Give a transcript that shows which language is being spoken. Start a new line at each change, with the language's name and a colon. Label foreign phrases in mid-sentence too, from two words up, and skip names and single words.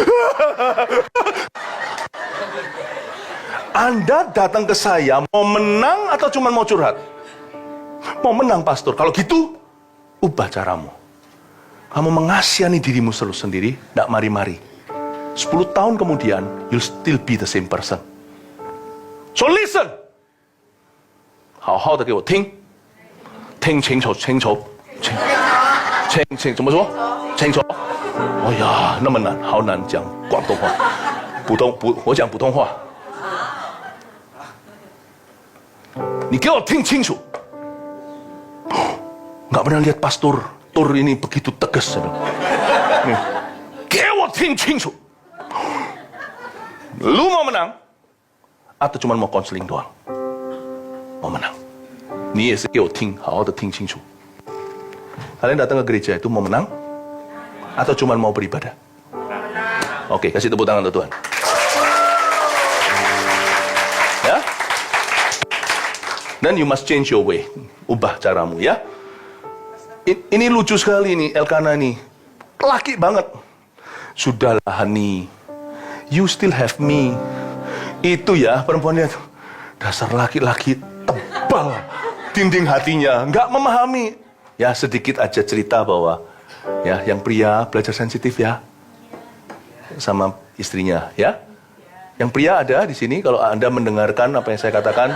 Indonesian: Anda datang ke saya mau menang atau cuma mau curhat? Mau menang pastor. Kalau gitu ubah caramu. Kamu mengasihani dirimu sendiri, tidak mari-mari. 10 tahun kemudian
English: you'll still be the same person. So listen.
Chinese: 好好的给我听，听清楚，清楚，怎么说？清楚。哎呀，那么难，好难讲广东话。我讲普通话。你给我听清楚。
Indonesian: Nggak pernah lihat pastor tur ini begitu tegas. Nih,
Chinese: 给我听清楚。
Indonesian: Lu mau menang atau cuma mau konseling doang? Mau menang.
Chinese: 你也是给我听，好好的听清楚。
Indonesian: Kalian datang ke gereja itu mau menang atau cuma mau beribadah? Oke, kasih tepuk tangan untuk Tuhan. Ya?
English: Dan you must change your way.
Indonesian: Ubah caramu ya. Ini lucu sekali nih Elkana nih. Laki banget. Sudahlah Hani.
English: You still have me.
Indonesian: Itu ya perempuan lihat. Dasar laki-laki tebal. Dinding hatinya. Nggak memahami. Ya sedikit aja cerita bahwa ya yang pria belajar sensitif ya. Sama istrinya ya. Yang pria ada di sini kalau Anda mendengarkan apa yang saya katakan.